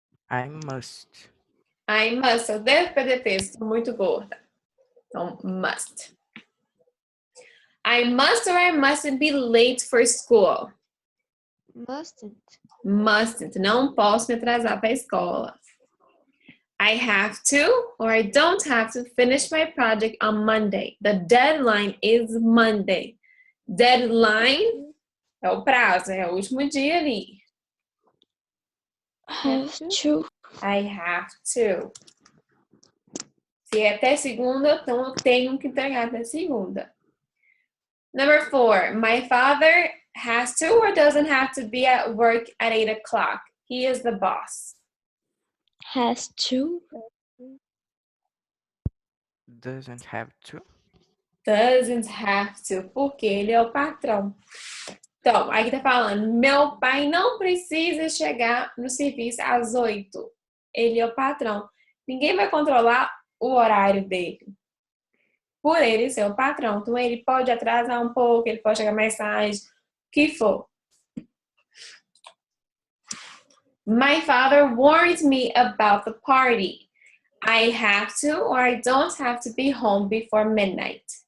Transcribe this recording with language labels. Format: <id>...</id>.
<en>I must. I must.</en> <pt>Eu devo perder peso. Estou muito gorda. Então, must.</pt> <en>I must or I mustn't be late for school. Mustn't. Mustn't.</en> <pt>Não posso me atrasar para a escola.</pt> <en>I have to or I don't have to finish my project on Monday. The deadline is Monday.</en> <pt>Deadline é o prazo, é o último dia ali.</pt> <en>Have to. I have to.</en> <pt>Se é até segunda, então eu tenho que entregar até segunda.</pt> <en>Number 4. My father has to or doesn't have to be at work at 8 o'clock. He is the boss. Has to. Doesn't have to. Doesn't have to,</en> <pt>porque ele é o patrão. Então, aqui tá falando, meu pai não precisa chegar no serviço às 8. Ele é o patrão. Ninguém vai controlar o horário dele. Por ele ser o patrão. Então, ele pode atrasar um pouco, ele pode chegar mais tarde, o que for.</pt> <en>My father warned me about the party. I have to or I don't have to be home before midnight.</en>